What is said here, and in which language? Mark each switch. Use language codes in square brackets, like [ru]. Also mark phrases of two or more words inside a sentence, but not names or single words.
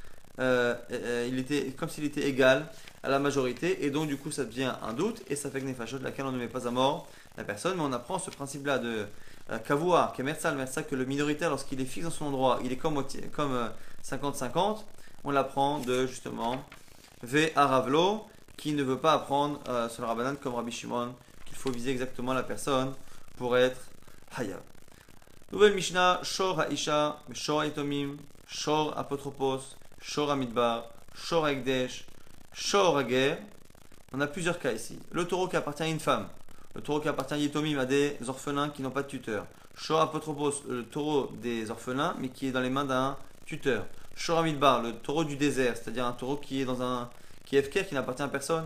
[fr] comme s'il était égal à la majorité, et donc du coup ça devient un doute et ça fait que Nefashot, laquelle on ne met pas à mort la personne, mais on apprend ce principe-là de Kavua, que le minoritaire, lorsqu'il est fixe dans son endroit, il est comme 50-50, on l'apprend de justement Ve Aravlo, qui ne veut pas apprendre sur le Rabbanan comme Rabbi Shimon, qu'il faut viser exactement la personne pour être Hayav. [he] Nouvelle Mishnah, שור האשה שור היתומים שור האפוטרופוס שור המדבר שור ההקדש שור הגר. [fr] On a plusieurs cas ici. Le taureau qui appartient à une femme. Le taureau qui appartient à Yetomim, à des orphelins qui n'ont pas de tuteur. [he] שור האפוטרופוס, [fr] le taureau des orphelins, mais qui est dans les mains d'un tuteur. [he] שור המדבר, [fr] le taureau du désert, c'est-à-dire un taureau qui est qui est FKR, qui n'appartient à personne.